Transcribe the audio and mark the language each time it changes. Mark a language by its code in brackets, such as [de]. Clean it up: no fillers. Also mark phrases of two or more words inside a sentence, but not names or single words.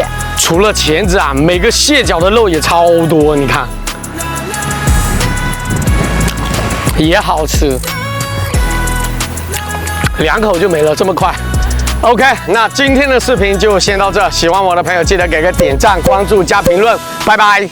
[zh] 除了鉗子啊，每個蟹腳的肉也超多，你看，也好吃。2口就沒了，這麼快。OK， 那今天的視頻就先到這，喜歡我的朋友記得給個點讚、關注、加評論，拜拜。